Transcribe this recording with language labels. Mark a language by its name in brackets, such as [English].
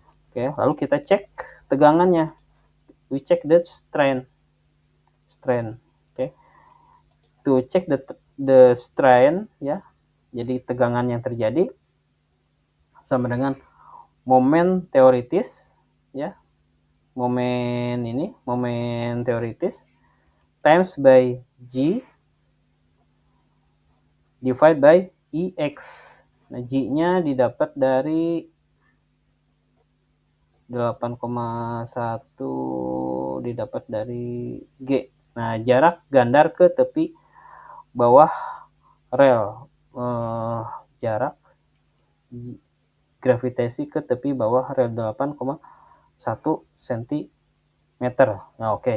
[Indonesian] Oke, lalu kita cek tegangannya. [English] We check the strain. [Indonesian] Oke. [English] To check the strain, [Indonesian] ya. Jadi tegangan yang terjadi sama dengan momen teoritis, ya. Momen teoritis [English] times by G divide by EX. [Indonesian] Nah, G-nya didapat dari 8,1 didapat dari G. Nah, jarak gandar ke tepi bawah rel. Jarak gravitasi ke tepi bawah rel 8,1 cm. Nah, oke.